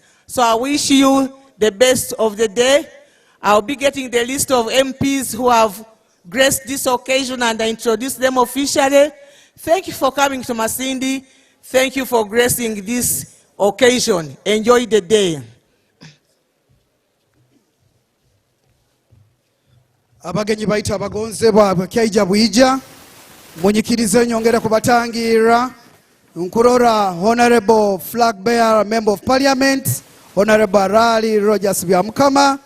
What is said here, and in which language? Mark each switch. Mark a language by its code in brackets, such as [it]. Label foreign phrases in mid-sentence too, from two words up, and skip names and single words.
[en] So I wish you the best of the day. I'll be getting the list of MPs who have graced this occasion and I introduce them officially. Thank you for coming to Masindi. Thank you for gracing this occasion. Enjoy the day. [nyo] Abagenyi baita abagonzebwa bakyaija bwija munyikirize nyongera kubatangira nkurora [en] Honorable Flag Bearer Member of Parliament [nyo] Honorable Rally Rogers Byamukama